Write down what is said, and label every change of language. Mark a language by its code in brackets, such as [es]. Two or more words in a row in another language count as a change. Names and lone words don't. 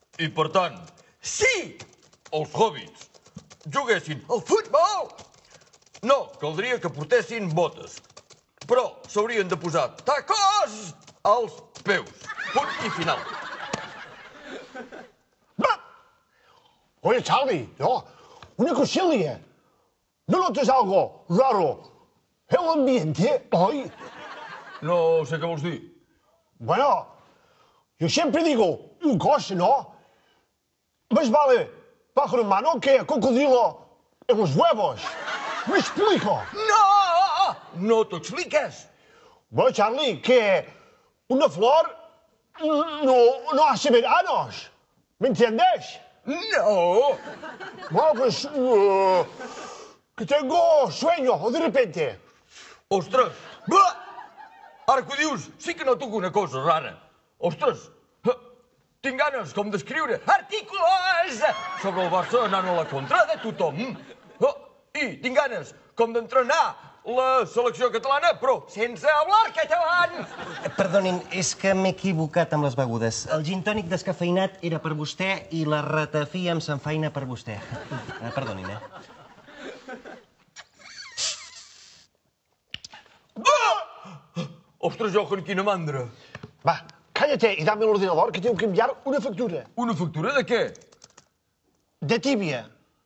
[ca] I per tant, si els hobbits juguessin al futbol, no caldria que portessin botes, però s'haurien de posar tacos als peus. Punt i final. [es] Oye, Charlie, no, una cosilla. ¿No notas algo raro? El ambiente hoy. [ca] No sé què vols dir. [es] Bueno, yo siempre digo un cosa, ¿no? Más vale pájaro en mano que cocodrilo en los huevos. ¿Me explico? [ca] No! No t'ho expliques. [es] Bueno, Charlie, que una flor no hace veranos. ¿Me entiendes? No! Bueno, pues... que tengo sueño, de repente. [ca] Ostres! Va! Ara que ho dius, sí que noto alguna cosa rara. Ostres! Tinc ganes com d'escriure articles sobre el Barça anant a la contra de tothom. I tinc ganes com d'entrenar la selecció catalana, però sense hablar català. Perdonin, és que m'he equivocat amb les begudes. El gin tònic descafeïnat era per vostè i la ratafia amb sanfaina per vostè. Perdonin, Ostres, Johan, quina mandra. Va, [es] cállate y dame el ordenador que tengo que enviar una factura. [ca] Una factura de què? De tibia.